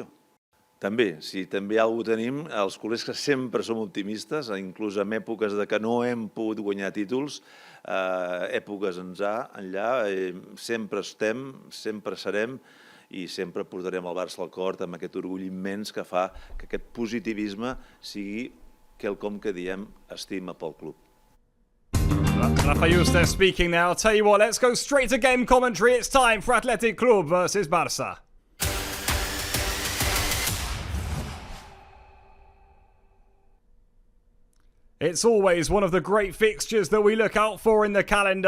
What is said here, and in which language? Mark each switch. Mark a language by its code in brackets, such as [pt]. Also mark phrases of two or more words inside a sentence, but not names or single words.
[ca] També, si també alguna cosa tenim, els culers que sempre som optimistes, inclús en èpoques que no hem pogut guanyar títols, èpoques enllà, sempre estem, sempre serem i sempre portarem el Barça al cor amb aquest orgull immens que fa que aquest positivisme sigui quelcom que diem estima pel club. [en] Rafa Yusta speaking now. I'll tell you what, let's go straight to game commentary. It's time for Athletic Club versus Barça. It's always one of the great fixtures that we look out for in the calendar.